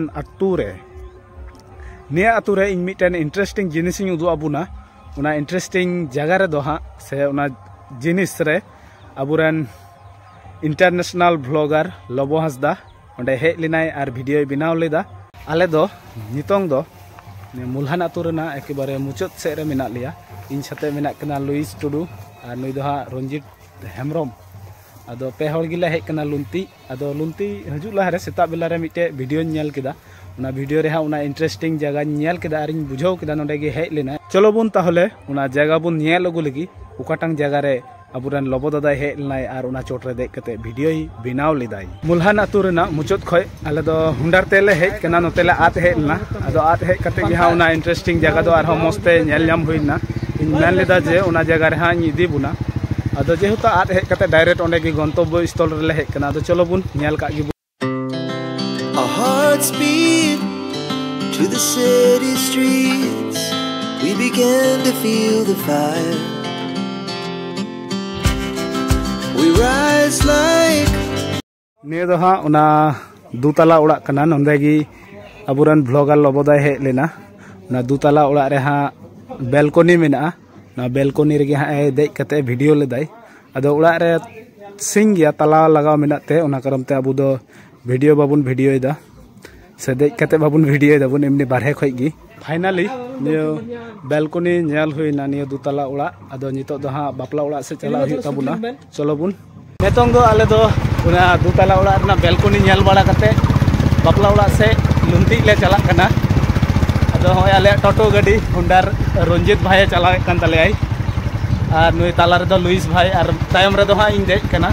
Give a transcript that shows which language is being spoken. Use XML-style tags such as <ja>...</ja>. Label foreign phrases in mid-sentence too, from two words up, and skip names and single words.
<sat>आतु रे निया आतु रे इन मिटन इंटरेस्टिंग जिनिस उदु आबुना उना इंटरेस्टिंग जगह रे दो हाँ से उना जिनिस रे अबुरन</sat> <en>international blogger</en> <sat>लबो हांसदा ओंडे हेज लेनाय आर वीडियो बनाव लेदा। आले दो नितोंग दो मुल्हान आतु रेना एकेबारे मुचाद से रे मेना लिया इन साथे मेना कना लुइस टुडू आर नुई दो हाँ रंजीत हेम्ब्रम आदो पे हर गिला हेज कना लुंती आदो लुंती हजु लहारे सेता बेला रे मिटे वीडियो नेल केदा उना वीडियो रे हा उना इंटरेस्टिंग जगह नेल केदा आरिन बुझाव केदा नोडे गे हेज लेना। चलो बुन ताहले उना जगह बुन नेल अगु लगी उकाटांग जगह रे अबुरन लबो दादा हेज लेनाय आर उना चोट रे देख कते वीडियो ही बनाव लेदाय। मुल्हान आतु रेना मुचाद खय आले दो हुंडार तेले हेज कना नोतेले आत हेज लेना आदो आत हेज कते गे हा उना इंटरेस्टिंग जगह दो आर मस्ते नेल नाम हुइना इन मेन लेदा जे उना जगह रे हा इदी बुना आदो जेहेतु आत हेज कते डायरेक्ट ओंडे गी</sat> <hi>गंतव्य स्थल</hi> <sat>रे हेज कना आदो चलो बुन नेल का गी।</sat> <en>Our hearts beat to the city streets. We began to feel the fire. We rise like</en> <sat>निये दो हाँ उना दुतला उड़ा कना नोंदे गी अबुरन ब्लॉगर लबोदाय हेज लेना ना दुतला उड़ा रे हाँ बेलकोनी मेना ना बेलकोनी रे हाँ देज कते वीडियो लेदाय आदो उड़ा रे सिंग गया तला लगाव मेनाते उना करम ते अबु दो वीडियो बाबुन वीडियो दा से देज कते बाबुन वीडियो दाबुन एमनी बारहे खय गी फाइनली नियो बेलकोनी नेल हुइना नियो दुतला उड़ा आदो नितो दो हाँ बापला उड़ा से चला हुइ ताबुना। चलो बुन नेतोंग दो आले दो उना दुतला उड़ा रना बेलकोनी नेल बाड़ा कते बापला उड़ा से लुंती ले चला कना आदो होय आले टोटो गाड़ी हुंडार रंजीत भाई चलावे कन तलेय और नुई ताला रे दो लुइस भाई और तायम रे दो हाँ इन देज कना।</sat>